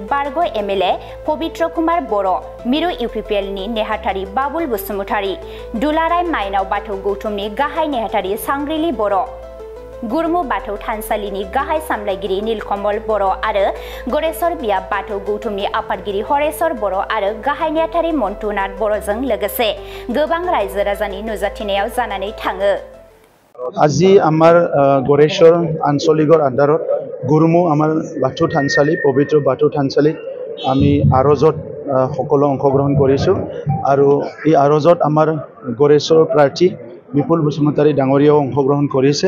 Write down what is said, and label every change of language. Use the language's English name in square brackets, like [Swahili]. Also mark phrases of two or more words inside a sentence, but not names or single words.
[Bodo] बारग' एमएलए पबित्र कुमार बर', मिरु इउपिपिएलनि नेहाथारि बाबुल बसुमतारि, दुलाराय माइनाव बाथौ गौथुमनि गाहाय नेहाथारि सांग्रिली बर', गुरमु बाथौ थानसालिनि गाहाय सामलायगिरि नीलकमल बर' आरो गरेश्वर बियाब बाथौ गौथुमनि आफादगिरि हरेश्वर बर' आरो गाहाय नेहाथारि मन्टुनाथ बर'जों लोगोसे गोबां रायजो राजानि नुजाथिनायाव जानानै थाङो। [Assamese] আজি আমাৰ गरेश्वर আঞ্চলিকৰ আণ্ডাৰত গুৰুমু আমাৰ বাথৌ থানচালি পবিত্ৰ বাথৌ থানচালিত আমি আৰজত সকলো অংশগ্ৰহণ কৰিছোঁ আৰু এই আৰজত আমাৰ गरेश्वर প্ৰাৰ্থী বিপুল বসুমতাৰী ডাঙৰীয়াও অংশগ্ৰহণ কৰিছে।